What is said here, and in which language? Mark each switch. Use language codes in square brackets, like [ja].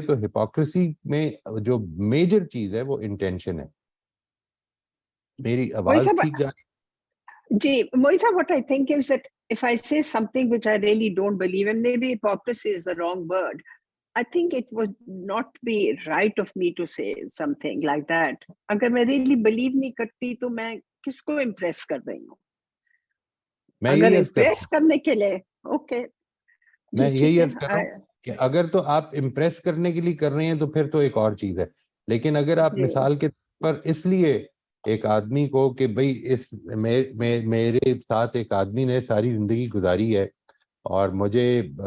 [ur] تو ہپوکریسی میں جو میجر چیز ہے وہ انٹینشن ہے. میری آواز ٹھیک جا [en] جی Moisa, what I think is that if I say something which I really don't believe, and maybe hypocrisy is the wrong word, I think it would not be right of me to say something like that. [ur] اگر میں [en] really believe [ur] نہیں کرتی تو میں کس کو impress کر رہی ہوں؟ اگر امپریس کرنے کے لیے اوکے, میں یہی عرض کر رہا ہوں کہ اگر تو آپ امپریس کرنے کے لیے کر رہے ہیں تو پھر تو ایک اور چیز ہے. لیکن اگر آپ مثال کے طور پر اس لیے ایک آدمی کو کہ بھئی میرے ساتھ ایک آدمی نے ساری زندگی گزاری ہے اور مجھے